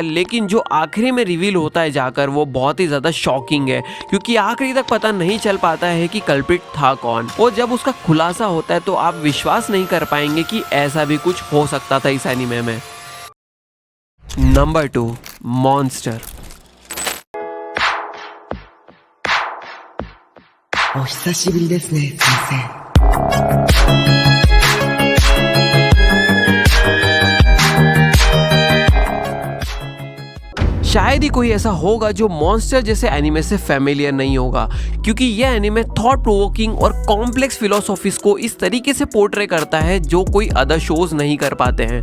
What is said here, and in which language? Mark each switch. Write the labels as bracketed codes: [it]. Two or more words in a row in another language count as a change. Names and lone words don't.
[hi] लेकिन जो आखिरी में रिवील होता है जाकर वो बहुत ही ज्यादा शॉकिंग है, क्योंकि आखिरी तक पता नहीं चल पाता है कि कल्प्रिट था कौन। और जब उसका खुलासा होता है तो आप विश्वास नहीं कर पाएंगे कि ऐसा भी कुछ हो सकता था इस एनीमे में। नंबर 2, मॉन्स्टर। [ja] お久しぶりですね、先生。 [hi] शायद ही कोई ऐसा होगा जो मॉन्स्टर जैसे एनिमे से फैमिलियर नहीं होगा, क्योंकि यह एनिमे [en] thought provoking [hi] और [en] complex philosophies [hi] को इस तरीके से पोर्ट्रे करता है जो कोई [en] other shows [hi] नहीं कर पाते हैं।